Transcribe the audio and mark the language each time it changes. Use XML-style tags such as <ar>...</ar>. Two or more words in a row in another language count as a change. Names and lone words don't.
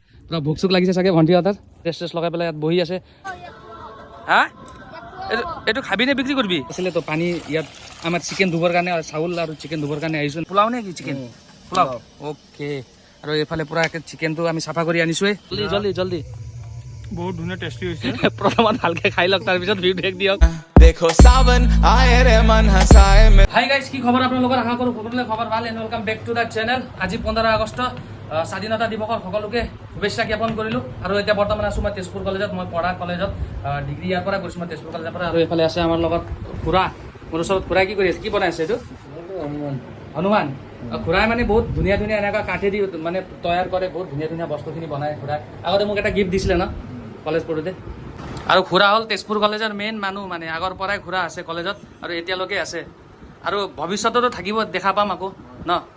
<as>পুৰা ভোক চোক লাগিছে চাগে ভণ্টিহঁতৰ টেষ্ট টেষ্ট লগাই পেলাই ইয়াত বহি আছে হা এইটো খাবি নে বিক্ৰী কৰিবি আছিলে তো পানী ইয়াত আমাৰ চিকেন ধুবৰ কাৰণে চাউল আৰু চিকেন ধুবৰ কাৰণে আহিছোঁ পোলাও নে কি চিকেন পোলাও অ'কে আৰু এইফালে পুৰা চিকেনটো আমি চাফা কৰি আনিছোঁৱেই জল্দি জল্দি জল্দি বহুত ধুনীয়া টেষ্টি হৈছে প্ৰথমত ভালকে খাই লওক তাৰপিছত ভিডিঅ' দিয়ক</as> <hi>देखो सावन आए रे मन हंसाए में</hi> <en>Hi guys</en> <as>কি খবৰ আপোনালোকৰ আশা কৰোঁ সকলোৰে খবৰ ভাল</as> <en>and welcome back to the channel</en> <as>আজি 15 আগষ্ট স্বাধীনতা দিৱসৰ সকলোকে শুভেচ্ছা জ্ঞাপন কৰিলোঁ আৰু এতিয়া বৰ্তমান আছোঁ মই তেজপুৰ কলেজত মই পঢ়া কলেজত ডিগ্ৰী ইয়াৰ পৰা কৰিছোঁ মই তেজপুৰ কলেজৰ পৰা আৰু এইফালে আছে আমাৰ লগত খুৰা মোৰ ওচৰত খুৰাই কি কৰি আছে কি বনাই আছে এইটো হনুমান খুৰাই মানে বহুত ধুনীয়া ধুনীয়া এনেকুৱা কাঠেদি মানে তৈয়াৰ কৰে বহুত ধুনীয়া ধুনীয়া বস্তুখিনি বনায় খুৰাই আগতে মোক এটা গিফ্ট দিছিলে ন কলেজ পঢ়োঁতে আৰু খুৰা হ'ল তেজপুৰ কলেজৰ মেইন মানুহ মানে আগৰ পৰাই খুৰা আছে কলেজত আৰু এতিয়ালৈকে আছে আৰু ভৱিষ্যততো থাকিব দেখা পাম আকৌ ন</as>